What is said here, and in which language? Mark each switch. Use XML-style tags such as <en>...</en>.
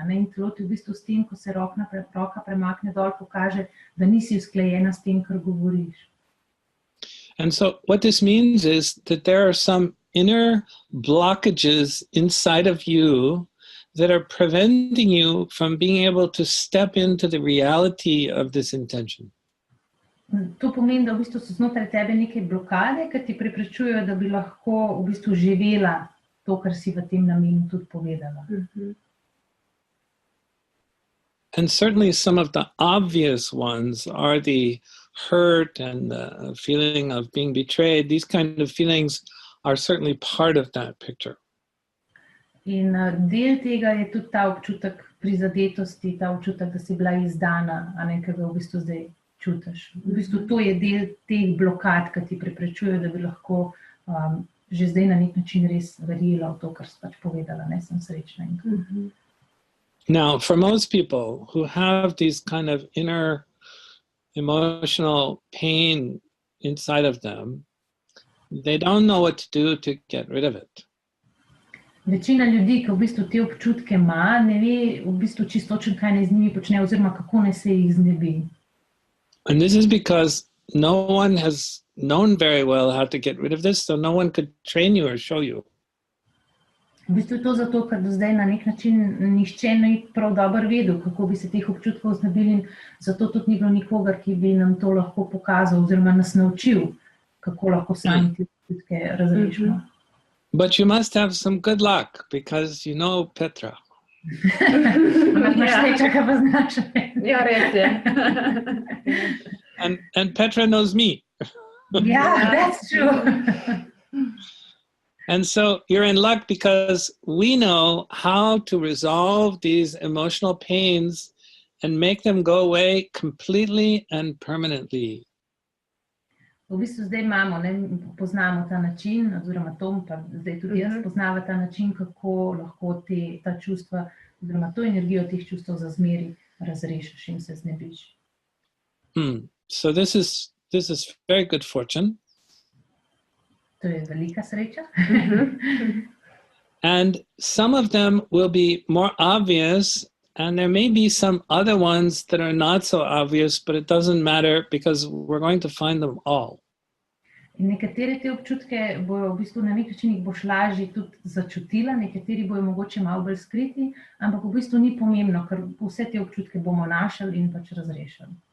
<sl>In telo ti v bistvu s tem, ko se roka premakne dol, pokaže, da nisi usklajena s tem, kar govoriš.</sl> <en>And so what this means is that there are some inner blockages inside of you that are preventing you from being able to step into the reality of this intention.</en> <sl>To pomeni, da v bistvu so znotraj tebe neke blokade, ki ti preprečujejo, da bi lahko v bistvu živela to, kar si v tem namenu tudi povedala.</sl> <en>And certainly some of the obvious ones are the hurt and the feeling of being betrayed. These kind of feelings are certainly part of that picture.</en> <sl>In del tega je tudi ta občutek prizadetosti, ta občutek, da si bila izdana, a ne, ki ga v bistvu zdaj čutiš. V bistvu to je del teh blokad, ki ti preprečujejo, da bi lahko že zdaj na nek način res verjela v to, kar si pač povedala, ne, sem srečna.</sl> <en>Now, for most people who have these kind of inner emotional pain inside of them, they don't know what to do to get rid of it.</en> <sl>Večina ljudi, ki v bistvu te občutke ima, ne ve v bistvu čisto točno, kaj naj z njimi počne, oziroma kako naj se jih znebi.</sl> <en>And this is because no one has known very well how to get rid of this, so no one could train you or show you.</en> <sl>V bistvu je to zato, ker do zdaj na nek način nihče ni prav dobro vedel, kako bi se teh občutkov znebili, in zato tudi ni bilo nikogar, ki bi nam to lahko pokazal oziroma nas naučil, kako lahko sami te občutke razrešimo.</sl> <en>But you must have some good luck, because you know Petra.</en> <sl>Ja, res je.</sl> <en>And Petra knows me. Yeah, that's true. And so you're in luck because we know how to resolve these emotional pains and make them go away completely and permanently.</en> <sl>V bistvu zdaj imamo, ne, poznamo ta način, oziroma Tom, pa zdaj tudi jaz poznava ta način, kako lahko ta čustva, oziroma to energijo teh čustev za zmeri razrešiš in se znebiš.</sl> <en>So this is very good fortune.</en> <sl>To je velika sreča.</sl> <en>And some of them will be more obvious, and there may be some other ones that are not so obvious, but it doesn't matter because we're going to find them all.</en> <sl>In nekatere te občutke bojo v bistvu na nek način jih boš lažje tudi začutila, nekateri bojo mogoče malo bolj skriti, ampak v bistvu ni pomembno, ker vse te občutke bomo našli in pač razrešili.</sl>